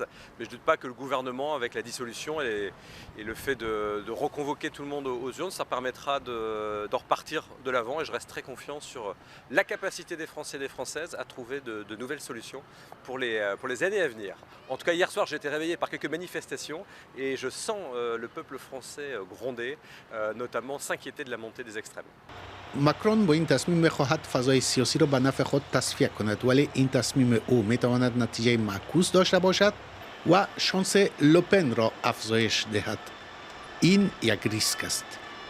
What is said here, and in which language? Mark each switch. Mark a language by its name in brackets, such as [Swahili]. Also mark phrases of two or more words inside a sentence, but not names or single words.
[French] Mais je ne doute pas que le gouvernement, avec la dissolution et le fait de reconvoquer tout le monde aux urnes, ça permettra de repartir de l'avant et je reste très confiant sur la capacité des Français et des Françaises à trouver de nouvelles solutions pour les années à venir. En tout cas, hier soir, j'ai été réveillé par quelques manifestations et je sens le peuple français gronder, notamment s'inquiéter de la montée des extrêmes. [Persian] ماکرون با این تصمیم می‌خواهد فضای سیاسی را به نفع خود تصفیه کند، ولی این تصمیم او می‌تواند نتیجه معکوس داشته باشد و شانس لوپن را افزایش دهد. این یک ریسک است.